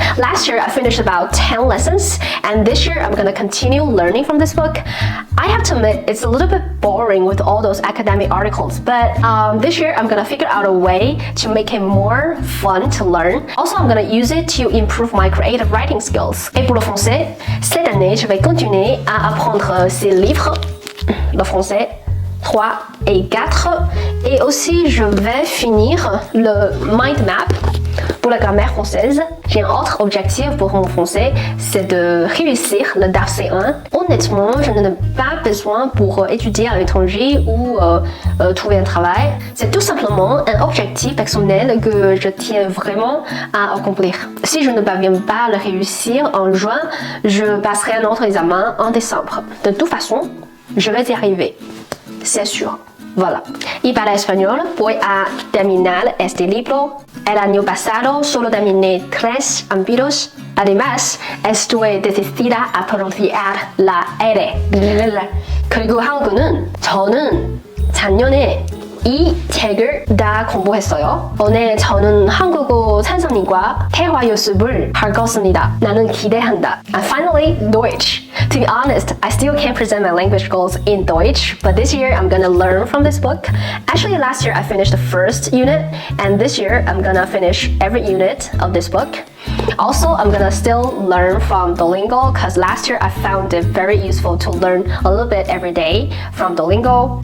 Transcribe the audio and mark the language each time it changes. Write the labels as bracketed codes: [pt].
[en] Last year, I finished about 10 lessons, and this year, I'm gonna continue learning from this book. I have to admit, it's a little bit boring with all those academic articles, but this year I'm gonna figure out a way to make it more fun to learn. Also, I'm gonna use it to improve my creative writing skills. [fr] Et pour le français, cette année, je vais continuer à apprendre ces livres, le français 3 et 4, et aussi je vais finir le mind map pour la grammaire française. J'ai un autre objectif pour mon français, c'est de réussir le DAF C1. Honnêtement, je n'en ai pas besoin pour étudier à l'étranger ou trouver un travail. C'est tout simplement un objectif personnel que je tiens vraiment à accomplir. Si je ne parviens pas à le réussir en juin, je passerai un autre examen en décembre. De toute façon, je vais y arriver. C'est sûr. Voilà. [es] Y para español, voy a terminar este libro. El año pasado solo terminé 3 capítulos. Además, estoy decidida a pronunciar la R. [ko] 그리고 한국어는 저는 작년에 이 책을 다 공부했어요. 오늘 저는 한국어 선생님과 대화 연습을 할 것입니다. 나는 기대한다. [en] And finally, Deutsch. To be honest, I still can't present my language goals in Deutsch, but this year I'm gonna learn from this book. Actually, last year I finished the first unit, and this year I'm gonna finish every unit of this book. Also, I'm gonna still learn from Duolingo because last year I found it very useful to learn a little bit every day from Duolingo.